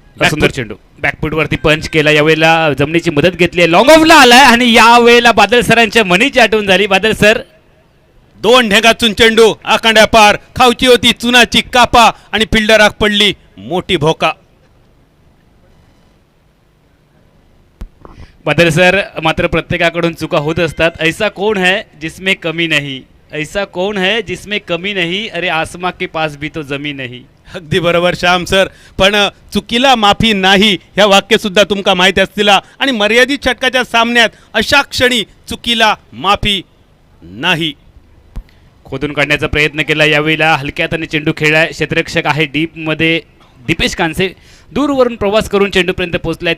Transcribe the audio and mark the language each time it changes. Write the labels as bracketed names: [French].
[Marathi] सुंदर चेंडू बॅकफुटवरती पंच केला, यावेळेला जमिनीची मदत घेतली, लॉंग ऑफला आलाय आणि यावेळेला बादल सरांच्या मनीची आठवण झाली. बादल सर, 2 ढेगाचून चेंडू आखांड्या पार, खावची होती चुनाची कापा आणि फिल्डराक पडली मोठी भोका. बादल सर, मात्र प्रत्येकाकडून चुका होत असतात. [Hindi] ऐसा कोण है जिसमें कमी नहीं, ऐसा कोण है जिसमें कमी नहीं, अरे आसमा के पास भी तो जमी नहीं. [Marathi] अगदी बरोबर श्याम सर, पण चुकीला माफी नाही ह्या वाक्य सुद्धा तुमका माहिती असतील. आणि मर्यादित षटकाच्या सामन्यात अशा क्षणी चुकीला माफी नाही. खोदून काढण्याचा प्रयत्न केला, यावेळेला हलक्यात आणि चेंडू खेळलाय. क्षेत्ररक्षक आहे डीपमध्ये दीपेश कांसे, दूरवरून प्रवास करून चेंडूपर्यंत पोहोचलाय.